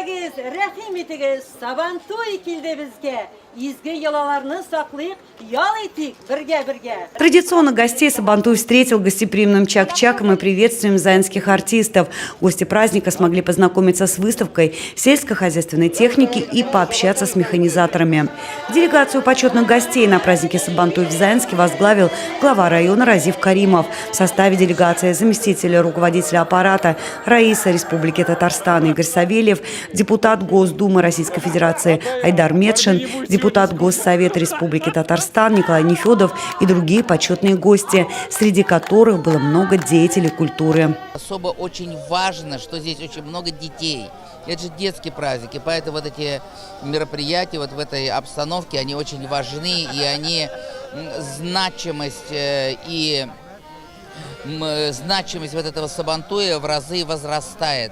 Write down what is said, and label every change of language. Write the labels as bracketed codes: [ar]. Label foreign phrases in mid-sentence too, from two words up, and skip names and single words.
[tt] Итегез, рәхим итегез, Сабантуй килде безгә. Изге йолаларны саклыйк, ял итик бергә. [ru] Традиционно гостей Сабантуй встретил гостеприимным чак-чаком и приветствием заинских артистов. Гости праздника смогли познакомиться с выставкой сельскохозяйственной техники и пообщаться с механизаторами. Делегацию почетных гостей на празднике Сабантуй в Заинске возглавил глава района Разиф Каримов. В составе делегации заместитель руководителя аппарата Раиса Республики Татарстан Игорь Савельев, депутат Госдумы Российской Федерации Айдар Медшин, депутат Госсовета Республики Татарстан Николай Нефедов и другие почетные гости, среди которых было много деятелей культуры. Особо очень важно, что здесь очень много детей. Это же детские праздники, поэтому вот эти мероприятия вот в этой обстановке, они очень важны, и они значимость вот этого Сабантуя в разы возрастает.